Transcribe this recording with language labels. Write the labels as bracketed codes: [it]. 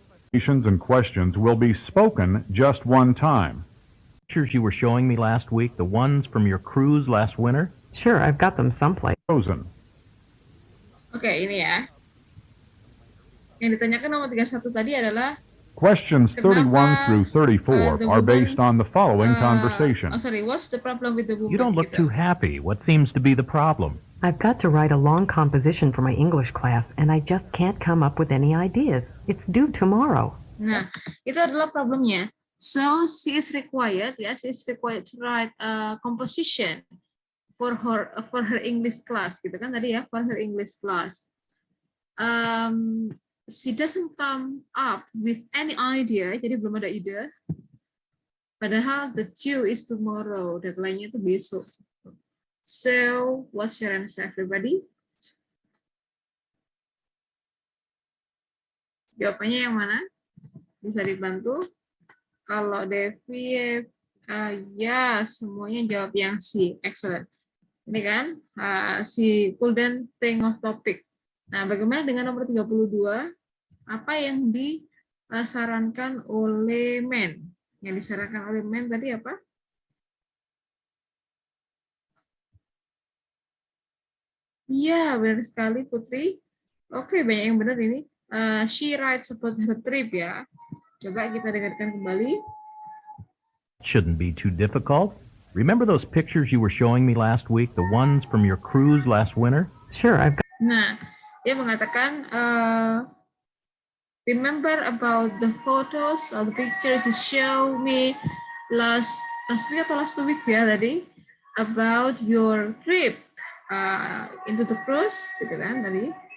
[en] Questions and questions will be spoken just one time. Pictures you were showing me last week, the ones from your cruise last winter? Sure, I've got them someplace. Frozen. [id] Oke, ini ya. Yang ditanyakan nomor 31 tadi adalah [en] Questions 31 through 34 are based on the following oh conversation. sorry, what's the problem with the woman? You don't look too happy. What seems to be the problem? I've got to write a long composition for my English class, and I just can't come up with any ideas. It's due tomorrow. [id] Nah, itu adalah problemnya. [en] So she is required to write a composition for her English class, [id] gitu kan tadi ya, [en] for her English class. She doesn't come up with any idea, [id] jadi belum ada ide. Padahal [en] the due is tomorrow, [id] deadline-nya itu besok. [en] So, what's your answer, everybody? [id] Jawabannya yang mana? Bisa dibantu? Kalau Devi, ya semuanya jawab yang C. [en] Excellent. [id] Ini kan, [en] she couldn't think of topic. [id] Nah, bagaimana dengan nomor 32? Apa yang disarankan oleh men? Yang disarankan oleh men tadi apa? Iya, benar sekali Putri. Oke, banyak yang benar ini. [en] She writes about her trip ya. [id] Coba kita dengarkan kembali. [en] Shouldn't be too difficult. Remember those pictures you were showing me last week, the ones from your cruise last winter? Sure, I've got... [id] Nah, dia mengatakan, [en] remember about the photos or the pictures you show me last week [id] atau [en] last 2 weeks [id] ya tadi [en] about your trip into the cruise [id] gitu kan tadi.